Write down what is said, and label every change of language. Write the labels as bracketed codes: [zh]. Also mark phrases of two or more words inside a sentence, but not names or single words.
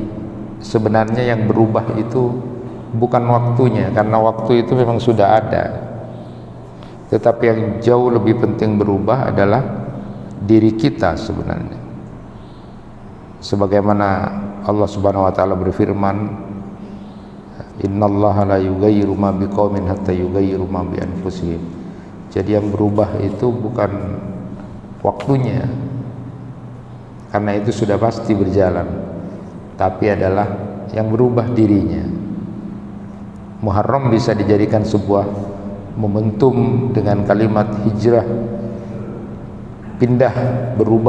[id] Sebenarnya yang berubah itu bukan waktunya, karena waktu itu memang sudah ada. Tetapi yang jauh lebih penting berubah adalah diri kita sebenarnya. Sebagaimana Allah [ar] سبحانه وتعالى [id] berfirman, [ar] "إن الله لا يغير ما بقوم حتى يغيروا ما بأنفسهم." [id] Jadi yang berubah itu bukan waktunya, karena itu sudah pasti berjalan, tapi adalah yang berubah dirinya. Muharram bisa dijadikan sebuah momentum dengan kalimat hijrah, pindah, berubah.